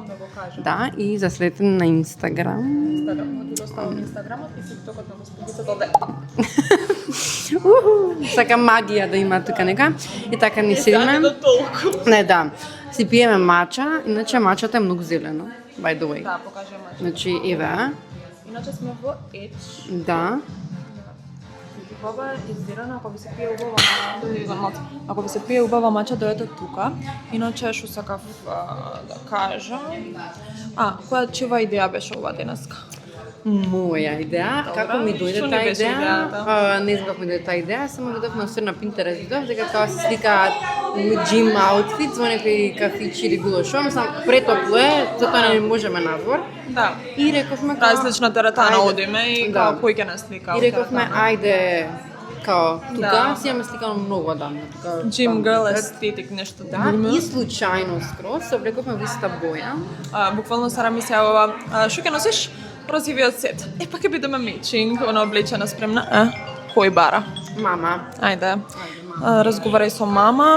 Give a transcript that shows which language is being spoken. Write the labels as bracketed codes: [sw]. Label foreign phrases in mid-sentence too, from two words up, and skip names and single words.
[mk] Да, и за следете на Инстаграм. Инстаграмот и тиктокот на госпогицата оде. Сака магија да има тука нека. И така ни седиме. Не, да. Си пиеме мача, иначе мачата е многу зелено. [en] By the way. [mk] Да, покажи мача. Значи, еве. Иначе сме во Еч. Да. Ова е иззирана, ако ви се пие убава мача. Ако ви се пие убава мача, дојдете тука. Иначе што сакав да кажам. Која чива идеја беше ова денеска? Моја идеја, како ми дојде Што ни таа беше идеја? идејата? Не знам како ми дојде таа идеја, само видов на на Pinterest, видов дека тоа се сликаат [en] gym outfit [mk] во некои кафичи или било што, мислам претопло е, затоа не можеме надвор. Да. И рековме Различна теретана ајде. одиме и Да. кој ќе нас слика. И рековме ајде као тука Да. си имаме сликано многу одамна, тука. [en] Gym girl [mk] там, естетик, нешто Да, такво. и случајно скроз се облековме во иста боја. Буквално Сара ми се јавува, што ќе носиш? Розивиот сет. Пак ќе бидеме мечинг, она облечена спремна. Кој бара? Мама. Ајде. Разговарај со мама.